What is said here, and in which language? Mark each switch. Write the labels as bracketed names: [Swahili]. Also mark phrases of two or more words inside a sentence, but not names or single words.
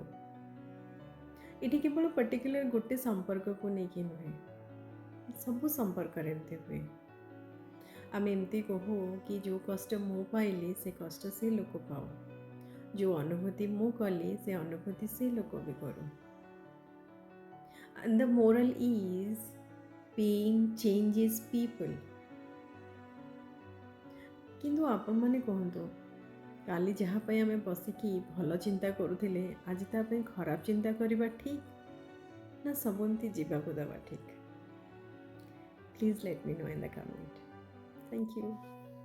[Odia] ଏଠି କେବଳ ପର୍ଟିକୁଲାର ଗୋଟେ ସମ୍ପର୍କକୁ ନେଇକି ନୁହେଁ, ସବୁ ସମ୍ପର୍କରେ ଏମିତି ହୁଏ। ଆମେ ଏମିତି କହୁ କି ଯେଉଁ କଷ୍ଟ ମୁଁ ପାଇଲି ସେ କଷ୍ଟ ସେ ଲୋକ ପାଉ, ଯେଉଁ ଅନୁଭୂତି ମୁଁ କଲି ସେ ଅନୁଭୂତି ସେ ଲୋକ ବି କରୁ। [English] And the moral is pain changes people. [Odia] କିନ୍ତୁ ଆପଣମାନେ କୁହନ୍ତୁ, କାଲି ଯାହା ପାଇଁ ଆମେ ବସିକି ଭଲ ଚିନ୍ତା କରୁଥିଲେ, ଆଜି ତା ପାଇଁ ଖରାପ ଚିନ୍ତା କରିବା ଠିକ୍, ନା ସବୁ ଏମିତି ଯିବାକୁ ଦେବା ଠିକ୍? [English] Please let me know in the comment. Thank you.